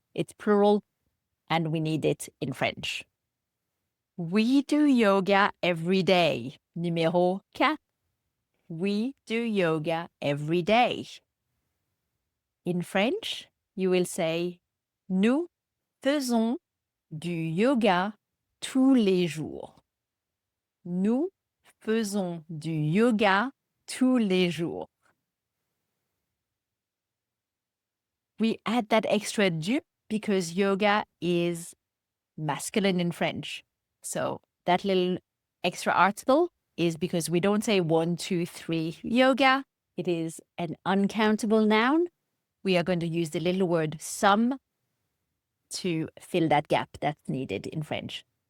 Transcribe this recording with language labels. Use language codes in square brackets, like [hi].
[en] It's plural and we need it in French. We do yoga every day. [fr] Numéro 4. [en] We do yoga every day. In French, you will say [fr] nous faisons du yoga tous les jours. Nous faisons du yoga tous les jours. [en] We add that extra du because yoga is masculine in French. So that little extra article is because we don't say 1, 2, 3 yoga. It is an uncountable noun. We are going to use the little word some to fill that gap that's needed in French.